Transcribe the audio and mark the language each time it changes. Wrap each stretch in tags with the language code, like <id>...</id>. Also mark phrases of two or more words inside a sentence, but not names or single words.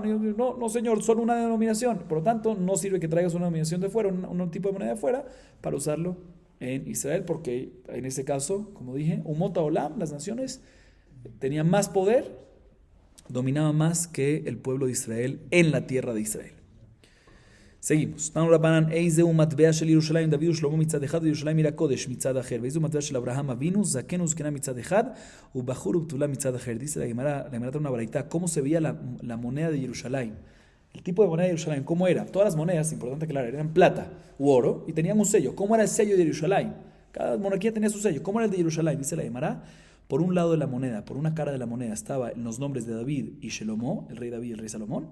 <es>No, señor, solo una denominación. Por lo tanto, no sirve que traigas una denominación de fuera, un tipo de moneda de fuera, para usarlo en Israel, porque en ese caso, como dije,</es> <he>אומות העולם,</he> <es>las naciones tenían más poder, dominaban más que el pueblo de Israel en la tierra de Israel. Seguimos.</es> <he>תנו רבנן, איזהו מטבע של ירושלים דוד ושלמה מצד אחד וירושלים עיר הקודש מצד אחר, ואיזהו מטבע של אברהם אבינו זקן וזקנה מצד אחד ובחור ובתולה מצד אחר.</he> <es>Dice la Gemara trae una baraita, ¿cómo se veía la moneda de Jerusalén? El tipo de moneda de Jerusalén, ¿cómo era? Todas las monedas, importante aclarar, eran plata u oro y tenían un sello. ¿Cómo era el sello de Jerusalén? Cada monarquía tenía su sello. ¿Cómo era el de Jerusalén? Dice la Gemara, por un lado de la moneda, por una cara de la moneda estaban los nombres de David y Shelomó, el rey David y el rey Salomón.</es>